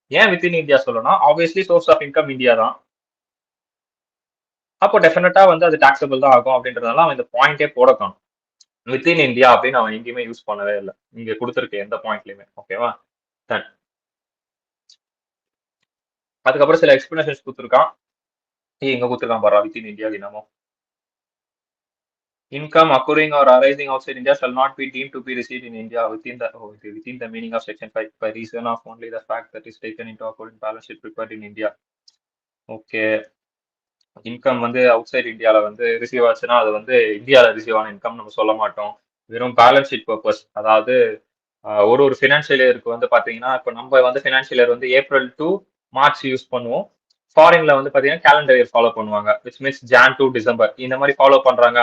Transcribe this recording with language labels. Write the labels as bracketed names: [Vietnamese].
[Tamil] ஏன் within India சொல்லணும், obviously source of income India தான், அப்போ டெஃபினட்டா வந்து அது டாக்ஸபிள் தான் ஆகும் அப்படின்றதுனால அவன் இந்த பாயிண்டே போட காணும். வித்தின் இந்தியா அப்படின்னு அவன் எங்கேயுமே யூஸ் பண்ணவே இல்லை இங்க கொடுத்துருக்க எந்த பாயிண்ட்லயுமே. ஓகேவா? அதுக்கப்புறம் சில எக்ஸ்பிளனேஷன்ஸ் கொடுத்துருக்கான். எங்க கொடுத்துருக்கான் பாரா, வித்தின் இந்தியா என்னமோ. [English] Income occurring or arising outside India shall not be deemed to be received in India within the meaning of Section 5 by reason of only the fact that is taken into account in balance sheet prepared in India. [Tamil] Okay, income வந்து out side இந்தியால வந்து receive ஆச்சுன்னா அது வந்து இந்தியால receive ஆன income நம்ம சொல்ல மாட்டோம். வெறும் பேலன்ஸ் ஷீட் பர்பஸ், அதாவது ஒரு ஃபினான்ஷியல் இயருக்கு வந்து பாத்தீங்கன்னா இப்போ நம்ம வந்து ஃபினான்ஷியல் இயர் வந்து ஏப்ரல் டு மார்ச் யூஸ் பண்ணுவோம். ஃபாரின்ல வந்து பாத்தீங்கன்னா கேலண்டர் இயர் ஃபாலோ பண்ணுவாங்க, which means John to December இந்த மாதிரி ஃபாலோ பண்றாங்க.